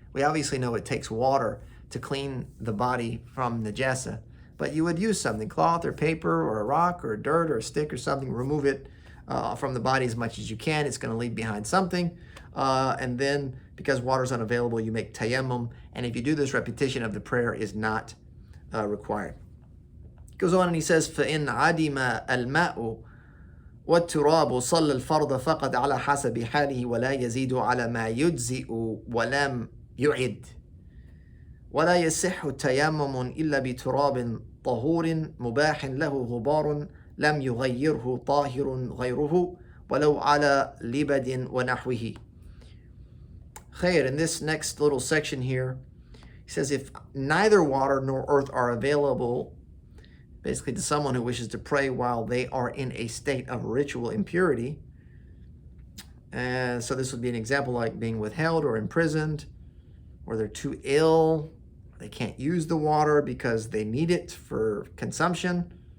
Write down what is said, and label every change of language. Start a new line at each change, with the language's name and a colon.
English: We obviously know it takes water to clean the body from najasa, but you would use something, cloth or paper or a rock or dirt or a stick or something, remove it from the body as much as you can. It's going to leave behind something. And then, because water is unavailable, you make tayammum. And if you do this, repetition of the prayer is not required. He goes on and he says,
Arabic: فَإِنْ عَدِمَ الْمَاءُ وَالتُّرَابُ صَلَّ الْفَرْضَ فَقَدْ عَلَى حَسَبِ حَالِهِ وَلَا يَزِيدُ عَلَى مَا يُجْزِئُ وَلَمْ يُعِدْ ولا يصح تيمم إلا بتراب طهور مباح له غبار لم يغيره طاهر غيره ولو على لبد ونحوه.
English: Khair, in this next little section here, he says if neither water nor earth are available, basically to someone who wishes to pray while they are in a state of ritual impurity, and so this would be an example like being withheld or imprisoned, or they're too ill, they can't use the water because they need it for consumption.